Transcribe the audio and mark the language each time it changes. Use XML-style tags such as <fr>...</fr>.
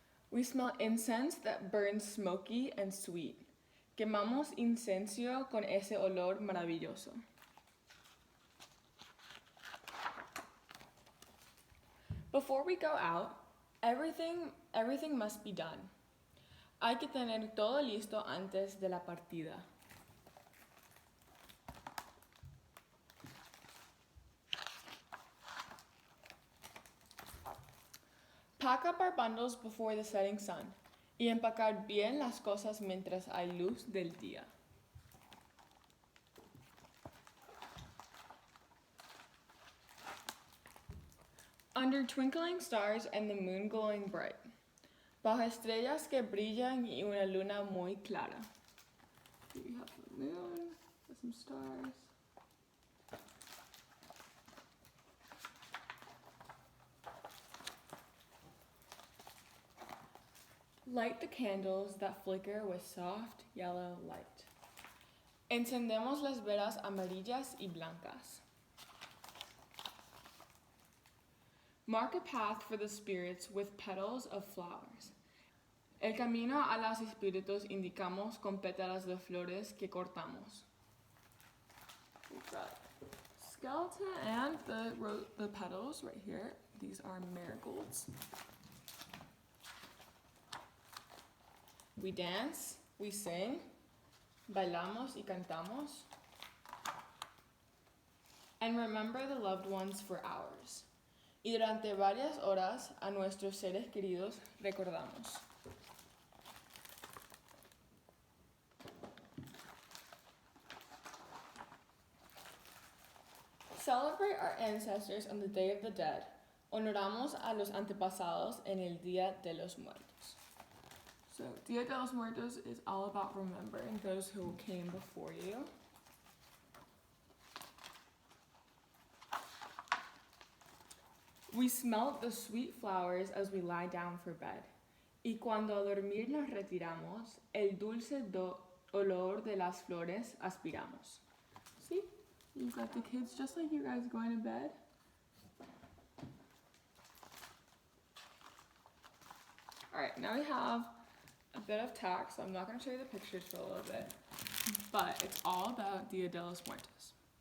<en>We smell incense that burns smoky and sweet.</en> <es>Quemamos incenso con ese olor maravilloso.</es> <en>Before we go out, everything must be done.</en> <es>Hay que tener todo listo antes de la partida.</es> <en>Pack up our bundles before the setting sun</en> <es>y empacar bien las cosas mientras hay luz del día.</es> <en>Under twinkling stars and the moon glowing bright,</en> <es>bajo estrellas que brillan y una luna muy clara.</es> <en>Here you have the moon with some stars. Light the candles that flicker with soft yellow light.</en> <es>Encendemos las velas amarillas y blancas.</es> <en>Mark a path for the spirits with petals of flowers.</en> <es>El camino a los espíritus indicamos con pétalas de flores que cortamos.</es> <en>We've got skeleton and the petals right here. These are marigolds. We dance, we sing,</en> <es>bailamos y cantamos,</es> <en>and remember the loved ones for hours.</en> <es>Y durante varias horas a nuestros seres queridos recordamos.</es> <en>Celebrate our ancestors on the Day of the Dead.</en> <es>Honoramos a los antepasados en el Día de los Muertos.</es> <en>So, Dia de los Muertos is all about remembering those who came before you. We smelt the sweet flowers as we lie down for bed.</en> <es>Y cuando a dormir nos retiramos, el dulce olor de las flores aspiramos.</es> <en>See? You've got the kids just like you guys going to bed. Alright, now we have a bit of text. So I'm not going to show you the pictures for a little bit, but it's all about Dia de los Muertos.</en>